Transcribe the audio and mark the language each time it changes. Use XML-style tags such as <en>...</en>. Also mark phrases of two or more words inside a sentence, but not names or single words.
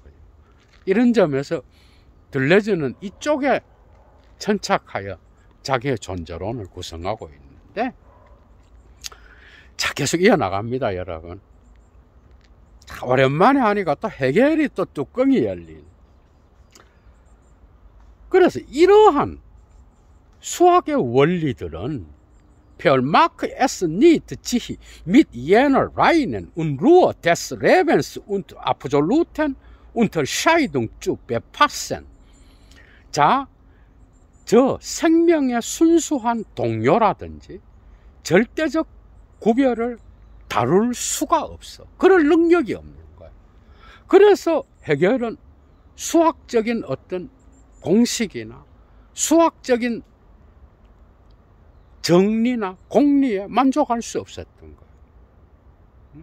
<ko>이런 점에서 들레즈는 이쪽에 천착하여 자기의 존재론을 구성하고 있는데, 자, 계속 이어나갑니다, 여러분. 오랜만에 하니까 또 해겔이 또 뚜껑이 열린. 그래서 이러한 수학의 원리들은</ko> <de>vermag es nicht sich mit jener reinen und Ruhe des Lebens und absoluten Unterscheidung zu befassen.</de> <ko>자, 저 생명의 순수한 동요라든지 절대적 구별을 다룰 수가 없어. 그럴 능력이 없는 거야. 그래서 해겔은 수학적인 어떤 공식이나 수학적인 정리나 공리에 만족할 수 없었던 거예요.</ko>